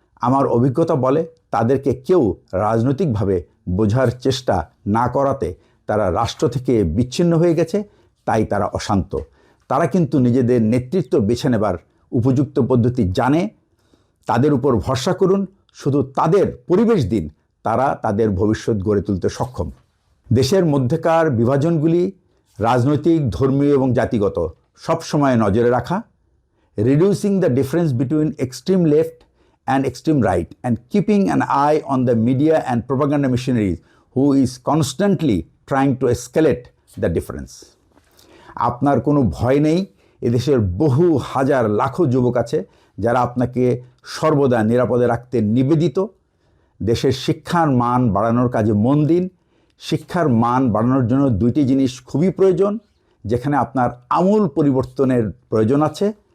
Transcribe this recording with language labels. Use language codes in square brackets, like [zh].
[bn] আমার অভিজ্ঞতা বলে, তাদেরকে কেউ রাজনৈতিকভাবে বোঝার চেষ্টা না করাতে তারা রাষ্ট্র থেকে বিচ্ছিন্ন হয়ে গেছে, তাই তারা অশান্ত। তারা কিন্তু নিজেদের নেতৃত্ব বেছে নেবার উপযুক্ত পদ্ধতি জানে। তাদের উপর ভরসা করুন, শুধু তাদের পরিবেশ দিন, তারা তাদের ভবিষ্যৎ গড়ে তুলতে সক্ষম। দেশের মধ্যেকার বিভাজনগুলি রাজনৈতিক, ধর্মীয় এবং জাতিগত সবসময় নজরে রাখা, [en] Reducing the difference between extreme left and extreme right, and keeping an eye on the media and propaganda machinery who is constantly trying to escalate the difference. [bn] আপনার কোনো ভয় নেই। এদেশের বহু হাজার লাখো যুবক আছে যারা আপনাকে সর্বদা নিরাপদে রাখতে নিবেদিত। দেশের শিক্ষার মান বাড়ানোর কাজে মন দিন। শিক্ষার মান বাড়ানোর জন্য দুইটি জিনিস খুবই প্রয়োজন, যেখানে আপনার আমূল পরিবর্তনের প্রয়োজন আছে।